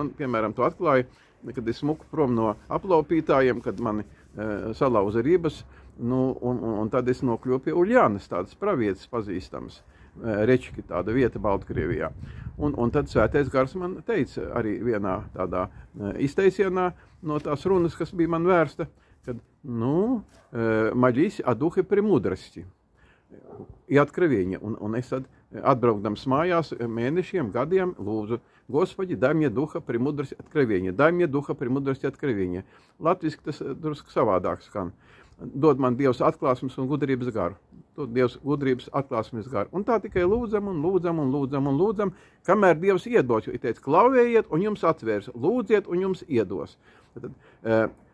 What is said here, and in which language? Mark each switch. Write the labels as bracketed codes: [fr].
[lv] Man, piemēram, to atklāja, kad es smuku prom no aplaupītājiem, kad mani salauza ribas, un tad es nokļuvu pie Uļjānas, tādas pravietas pazīstams, Rečki, tāda vieta Baltkrievijā. Un tad svētais gars man teica arī vienā tādā izteicienā no tās runas, kas bija man vērsta, kad, [ru] молись о духе премудрости и откровения. [lv] Un es tad atbraukdams mājās mēnešiem, gadiem lūdzu, [ru] Господи, дай мне духа премудрости откровения, [lv] дай мне духа премудрости откровения. Latviski tas drusku savādāk skan. Dod man Dievs atklāsmes un gudrības garu. Dod Dievs gudrības atklāsmes garu. Un tā tikai lūdzam un lūdzam un lūdzam un lūdzam, kamēr Dievs iedos. Jo ir teicis, klauvējiet un jums atvērs, lūdziet un jums iedos. Tad,